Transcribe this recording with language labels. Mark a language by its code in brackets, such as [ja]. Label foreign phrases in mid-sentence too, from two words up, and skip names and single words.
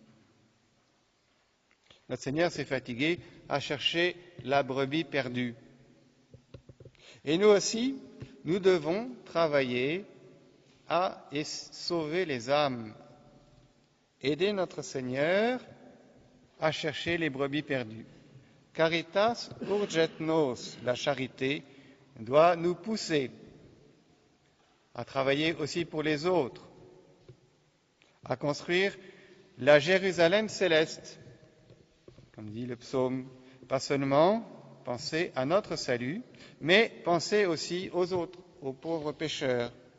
[fr] Notre Seigneur s'est fatigué à chercher la brebis perdue. Et nous aussi, nous devons travailler à sauver les âmes, aider notre Seigneur à chercher les brebis perdues. [la] Caritas urget nos, [fr] la charité, doit nous pousser à travailler aussi pour les autres, à construire la Jérusalem céleste, comme dit le psaume, pas seulement penser à notre salut, mais penser aussi aux autres, aux pauvres pécheurs.